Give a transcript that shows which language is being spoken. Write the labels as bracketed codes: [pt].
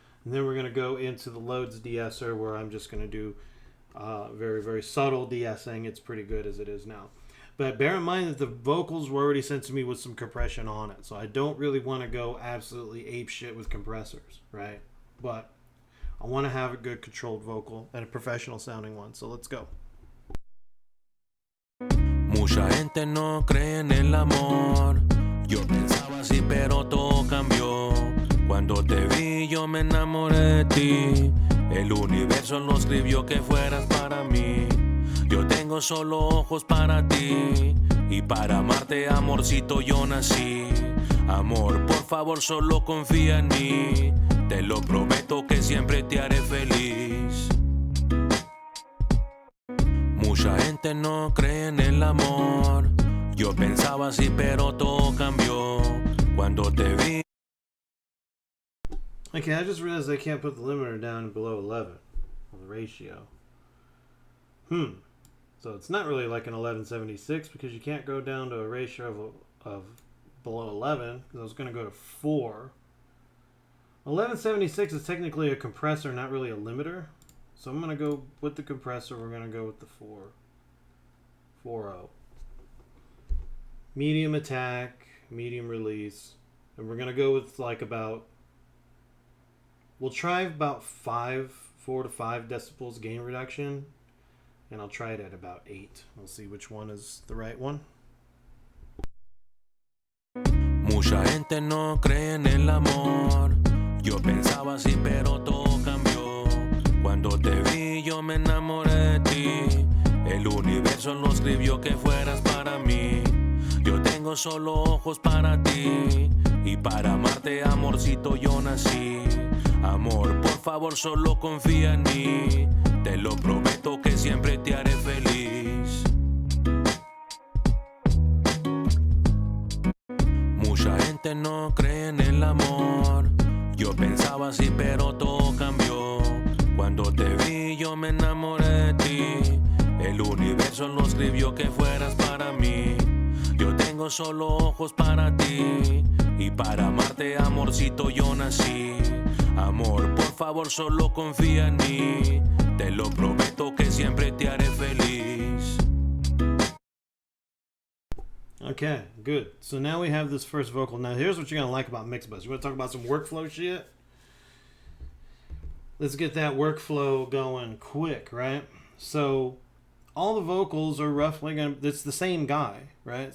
[en] And then we're going to go into the loads de-esser where I'm just going to do very, very subtle de-essing. It's pretty good as it is now. But bear in mind that the vocals were already sent to me with some compression on it. So I don't really want to go absolutely ape shit with compressors, right? But I want to have a good controlled vocal and a professional sounding one. So let's go. [es] Mucha gente no cree en el amor. Yo pensaba así, pero todo cambió. Cuando te vi yo me enamoré de ti. El universo no escribió que fueras para mí. Yo tengo solo ojos para ti. Y para amarte, amorcito, yo nací. Amor, por favor, solo confía en mí. Te lo prometo que siempre te haré feliz. Mucha gente no cree en el amor. Yo pensaba así, pero todo cambió cuando te vi. [en] Okay, I just realized I can't put the limiter down below 11 on the ratio. So it's not really like an 1176 because you can't go down to a ratio of below 11 because I was going to go to 4. 1176 is technically a compressor, not really a limiter. So I'm going to go with the compressor. We're going to go with the 4.0. Medium attack, medium release. And we're going to go with like about... We'll try about 4 to 5 decibels gain reduction. And I'll try it at about 8. We'll see which one is the right one. [es] Mucha gente no cree en el amor. Yo pensaba así, pero todo cambió. Cuando te vi, yo me enamoré de ti. El universo no escribió que fueras para mí. Yo tengo solo ojos para ti. Y para amarte, amorcito, yo nací. Amor, por favor, solo confía en mí. Te lo prometo que siempre te haré feliz. Mucha gente no cree en el amor. Yo pensaba así, pero todo cambió. Cuando te vi, yo me enamoré de ti. El universo no escribió que fueras para mí. Yo tengo solo ojos para ti. Y para amarte, amorcito, yo nací. Amor, por favor, solo confía en mí. Te lo prometo que siempre te haré feliz. [en] Okay, good. So now we have this first vocal. Now here's what you're going to like about Mixbus. You want to talk about some workflow shit? Let's get that workflow going quick, right? So all the vocals are roughly going to... It's the same guy, right?